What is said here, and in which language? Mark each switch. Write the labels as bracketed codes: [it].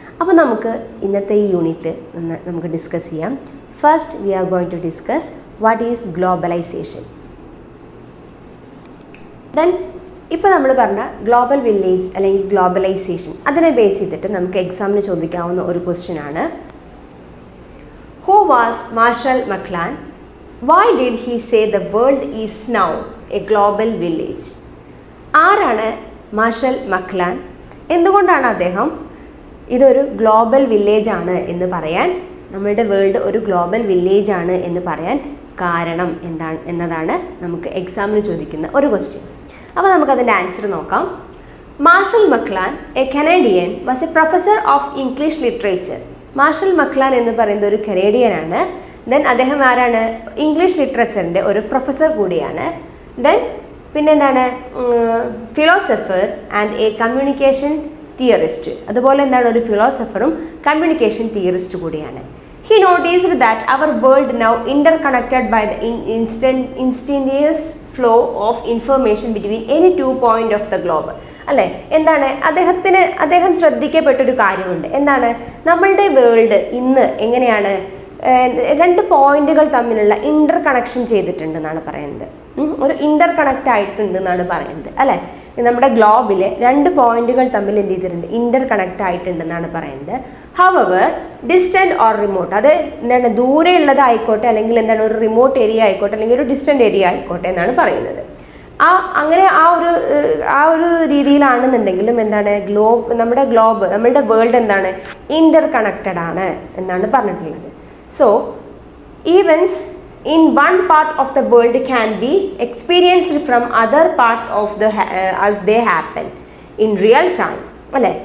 [ml] അപ്പോൾ നമുക്ക് ഇന്നത്തെ ഈ യൂണിറ്റ് നമുക്ക് ഡിസ്കസ് ചെയ്യാം. [en] First we are going to discuss what is globalization. [ml] Then ഇപ്പോൾ നമ്മൾ പറഞ്ഞ ഗ്ലോബൽ വില്ലേജ് അല്ലെങ്കിൽ ഗ്ലോബലൈസേഷൻ, അതിനെ ബേസ് ചെയ്തിട്ട് നമുക്ക് എക്സാമിന് ചോദിക്കാവുന്ന ഒരു ക്വസ്റ്റ്യൻ ആണ്. [en] Who was Marshall McLuhan? Why did he say the world is now a global village? [ml] ആരാണ് മാർഷൽ മക്ലാൻ? എന്തുകൊണ്ടാണ് അദ്ദേഹം ഇതൊരു ഗ്ലോബൽ വില്ലേജ് ആണ് എന്ന് പറയാൻ, നമ്മളുടെ വേൾഡ് ഒരു ഗ്ലോബൽ വില്ലേജ് ആണ് എന്ന് പറയാൻ കാരണം എന്താണ് എന്നതാണ് നമുക്ക് എക്സാമിന് ചോദിക്കുന്ന ഒരു ക്വസ്റ്റ്യൻ. അപ്പോൾ നമുക്കതിൻ്റെ ആൻസർ നോക്കാം. [en] Marshall McLuhan, a Canadian, was a professor of English literature. [ml] Marshal മക്ലാൻ എന്ന് പറയുന്നത് ഒരു കനേഡിയനാണ്. ദെൻ അദ്ദേഹം ആരാണ്, ഇംഗ്ലീഷ് ലിറ്ററേച്ചറിൻ്റെ ഒരു പ്രൊഫസർ കൂടിയാണ്. [en] then [ml] പിന്നെന്താണ്, [en] Philosopher and a communication theorist. [ml] അതുപോലെ എന്താണ്, ഒരു ഫിലോസഫറും കമ്മ്യൂണിക്കേഷൻ തിയറിസ്റ്റ് കൂടിയാണ്. [en] He noticed that our world now interconnected by the instantaneous flow of information between any 2 points of the globe. [ml] അല്ലേ, എന്താണ് അദ്ദേഹം ശ്രദ്ധിക്കപ്പെട്ടൊരു കാര്യമുണ്ട്. എന്താണ്, നമ്മളുടെ വേൾഡ് ഇന്ന് എങ്ങനെയാണ് 2 പോയിന്റുകൾ തമ്മിലുള്ള ഇൻ്റർ കണക്ഷൻ ചെയ്തിട്ടുണ്ടെന്നാണ് പറയുന്നത്. ഒരു ഇൻ്റർ കണക്റ്റ് ആയിട്ടുണ്ട് എന്നാണ് പറയുന്നത് അല്ലേ. നമ്മുടെ ഗ്ലോബിലെ 2 പോയിന്റുകൾ തമ്മിൽ എന്ത് ചെയ്തിട്ടുണ്ട്, ഇൻ്റർ കണക്റ്റ് ആയിട്ടുണ്ടെന്നാണ് പറയുന്നത്. [en] however distant or remote, [ml] അത് എന്താണ് ദൂരെയുള്ളതായിക്കോട്ടെ അല്ലെങ്കിൽ എന്താണ് ഒരു റിമോട്ട് ഏരിയ ആയിക്കോട്ടെ അല്ലെങ്കിൽ ഒരു ഡിസ്റ്റൻറ്റ് ഏരിയ ആയിക്കോട്ടെ എന്നാണ് പറയുന്നത്. അങ്ങനെ ആ ഒരു രീതിയിലാണെന്നുണ്ടെങ്കിലും എന്താണ് നമ്മളുടെ വേൾഡ് എന്താണ് ഇൻ്റർ കണക്റ്റഡ് ആണ് എന്നാണ് പറഞ്ഞിട്ടുള്ളത്. [en] so events in one part of the world can be experienced from other parts of the as they happen in real time [ml] അല്ലേ.